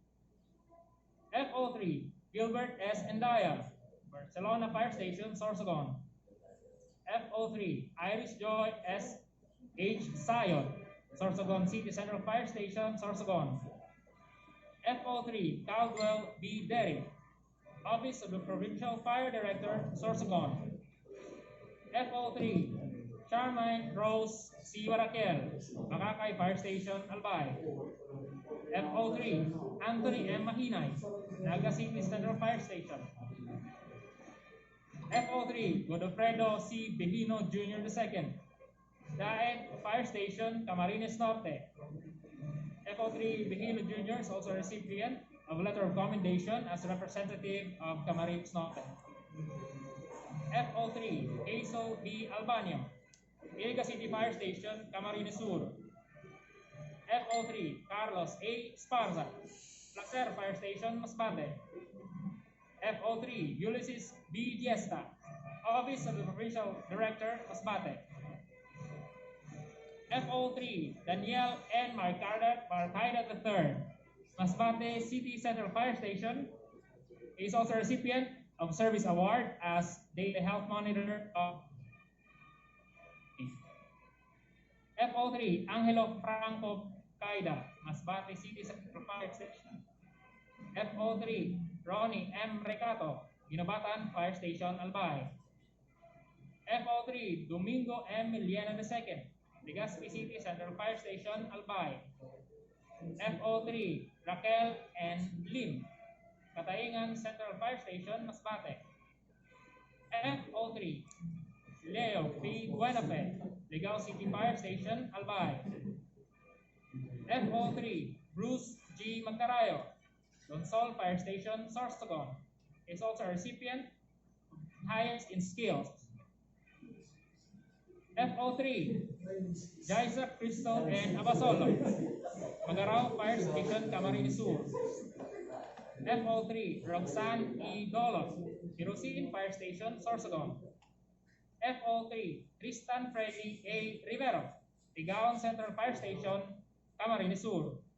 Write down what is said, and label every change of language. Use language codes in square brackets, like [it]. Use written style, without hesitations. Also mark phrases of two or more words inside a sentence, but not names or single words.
[en] FO3, Gilbert S. Endaya, Barcelona Fire Station, Sorsogon. FO3, Iris Joy S. H. Sayon, Sorsogon City Central Fire Station, Sorsogon. FO3, Caldwell B. Derry, Office of the Provincial Fire Director, Sorsogon. FO3, Charmaine Rose C. Waraquel, Makakay Fire Station, Albay. FO3, Anthony M. Mahinay, Naga City Central Fire Station. FO3, Godofredo C. Behino Jr. II, Daet Fire Station, Camarines Norte. FO3 Behino Jr. is also a recipient of a letter of commendation as representative of Camarines Norte. FO3 Hazel B. Albanio, Iliga City Fire Station, Camarines Sur. FO3 Carlos A. Esparza, Placer Fire Station, Masbate. FO3 Ulysses B. Diesta, Office of the Provincial Director, Masbate. FO3 Daniel N. Marcaida III, Masbate City Central Fire Station, is also a recipient of Service Award as Daily Health Monitor of FO3 Angelo Franco Caida, Masbate City Central Fire Station. FO3 Ronnie M. Recato, Ginobatan Fire Station, Albay. FO3 Domingo M. Miliana II, Legazpi City Central Fire Station, Albay. FO3 Raquel N. Lim, Kataingan Central Fire Station, Masbate. FO3 Leo P. Buenafe, Legao City Fire Station, Albay. FO3 Bruce G. Magcarayo, Donsol Fire Station, Sorsogon, is also a recipient of highest in skills. FO3 Jaisa Crystal and Abasolo, Magarao Fire Station, Camarines Sur. FO3 Roxanne E. Dolof, Hirosin Fire Station, Sorsogon. FO3 Tristan Freddy A. Rivero, Tigaon Central Fire Station, Camarines Sur.